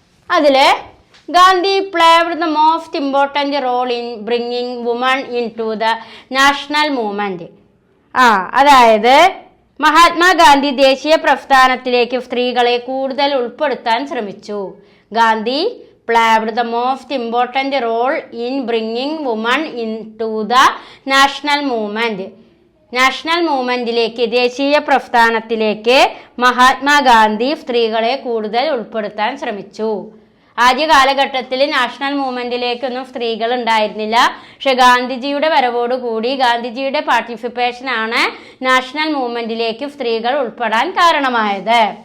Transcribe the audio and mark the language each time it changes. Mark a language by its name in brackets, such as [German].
[English] അതിൽ Gandhi played the most important role in bringing woman in to the national movement. അതായത് [Malayalam] മഹാത്മാഗാന്ധി ദേശീയ പ്രസ്ഥാനത്തിലേക്ക് സ്ത്രീകളെ കൂടുതൽ ഉൾപ്പെടുത്താൻ ശ്രമിച്ചു. [English] Gandhi played the most important role in bringing women into the national movement. [Malayalam] National മൂവ്മെന്റിലേക്ക്, ദേശീയ പ്രസ്ഥാനത്തിലേക്ക് മഹാത്മാഗാന്ധി സ്ത്രീകളെ കൂടുതൽ ഉൾപ്പെടുത്താൻ ശ്രമിച്ചു. ആദ്യ കാലഘട്ടത്തിൽ നാഷണൽ മൂവ്മെന്റിലേക്കൊന്നും സ്ത്രീകൾ ഉണ്ടായിരുന്നില്ല. പക്ഷെ ഗാന്ധിജിയുടെ വരവോടുകൂടി ഗാന്ധിജിയുടെ പാർട്ടിസിപ്പേഷനാണ് നാഷണൽ മൂവ്മെന്റിലേക്ക് സ്ത്രീകൾ ഉൾപ്പെടാൻ കാരണമായത്.